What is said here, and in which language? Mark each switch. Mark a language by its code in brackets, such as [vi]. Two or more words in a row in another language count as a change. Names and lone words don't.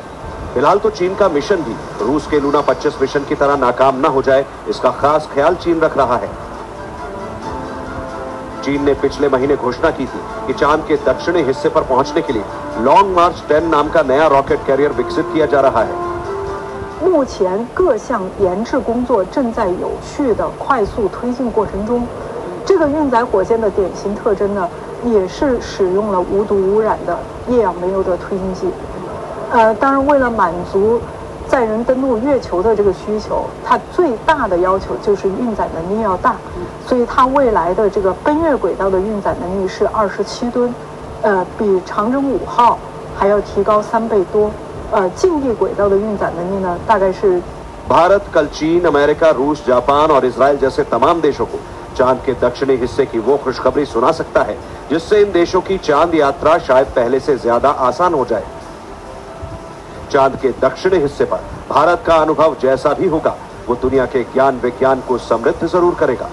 [hi] फिलहाल तो चीन का मिशन भी रूस के लूना 25 मिशन की तरह नाकाम न हो जाए, इसका खास ख्याल चीन रख रहा है। चीन ने पिछले महीने घोषणा की थी कि चांद के दक्षिणी हिस्से पर पहुंचने के लिए लॉन्ग मार्च 10 नाम का नया रॉकेट कैरियर विकसित किया जा रहा है। [zh] 目前各项研制工作正在有序的快速推进过程中。这个运载火箭的典型特征呢，也是使用了无毒污染的液氧煤油的推进剂。当然，为了满足载人登陆月球的这个需求，它最大的要求就是运载能力要大，所以它未来的这个奔月轨道的运载能力是27吨，比长征5号还要提高3倍多。近地轨道的运载能力呢，大概是。 [hi] भारत कल चीन, अमेरिका, रूस, जापान और इजराइल जैसे तमाम देशों को चांद के दक्षिणी हिस्से की वो खुशखबरी सुना सकता है जिससे इन देशों की चांद यात्रा शायद पहले से ज्यादा आसान हो जाए। चांद के दक्षिणी हिस्से पर भारत का अनुभव जैसा भी होगा, वो दुनिया के ज्ञान विज्ञान को समृद्ध जरूर करेगा।